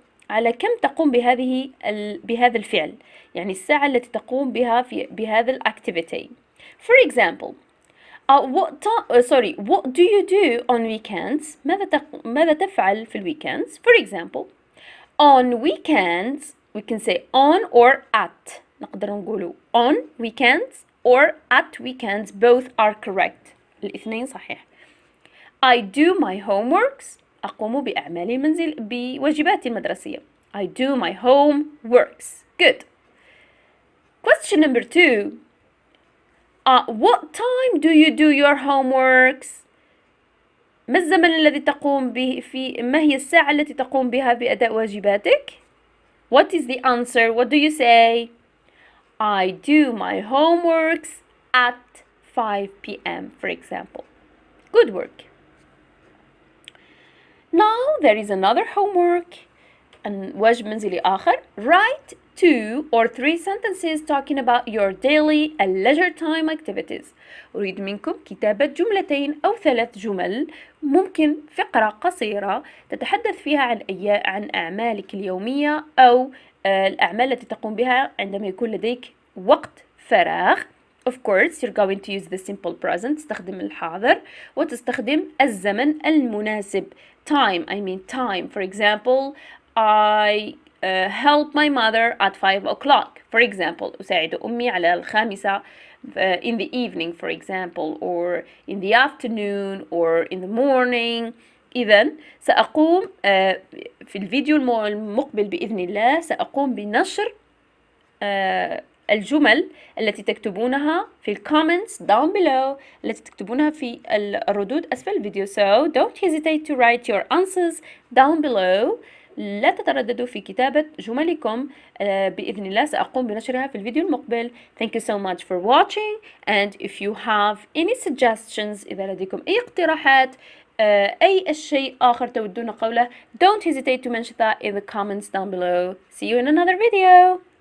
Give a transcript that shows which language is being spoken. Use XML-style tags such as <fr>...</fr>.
<ar>على كم تقوم بهذا الفعل؟ يعني الساعة التي تقوم بها بهذا الactivity.</ar> <en>For example, what do you do on weekends?</en> <ar>ماذا تفعل في weekends?</ar> <en>For example, on weekends we can say on or at.</en> <ar>نقدر نقوله</ar> <en>on weekends or at weekends. Both are correct.</en> <ar>الاثنين صحيح.</ar> <en>I do my homeworks.</en> <ar>أقوم بأعمال المنزل بواجباتي المدرسية.</ar> <en>I do my homeworks. Good. Question number 2. What time do you do your homeworks?</en> <ar>ما الزمن الذي تقوم به ما هي الساعة التي تقوم بها بأداء واجباتك؟</ar> <en>What is the answer? What do you say? I do my homeworks at 5 p.m. for example. Good work. Now there is another homework.</en> <ar>واجب منزلي آخر.</ar> <en>Write 2 or 3 sentences talking about your daily and leisure time activities.</en> <ar>أريد منكم كتابة جملتين أو 3 جمل، ممكن فقرة قصيرة تتحدث فيها عن أعمالك اليومية أو الأعمال التي تقوم بها عندما يكون لديك وقت فراغ.</ar> <en>Of course, you're going to use the simple present.</en> <ar>تستخدم الحاضر وتستخدم الزمن المناسب.</ar> <en>Time, I mean time. For example, I help my mother at 5 o'clock. For example,</en> <ar>أساعد أمي على</ar> <en>5 in the evening, for example, or in the afternoon, or in the morning.</en> <ar>إذن سأقوم في الفيديو المقبل بإذن الله سأقوم بنشر الجمل التي تكتبونها في</ar> <en>comments down below،</en> <ar>التي تكتبونها في الردود أسفل الفيديو.</ar> <en>So don't hesitate to write your answers down below.</en> <ar>لا تترددوا في كتابة جملكم. بإذن الله سأقوم بنشرها في الفيديو المقبل.</ar> <en>Thank you so much for watching, and if you have any suggestions</en> <ar>إذا لديكم أي اقتراحات أي شيء آخر تودون قوله,</ar> <en>don't hesitate to mention that in the comments down below. See you in another video.</en>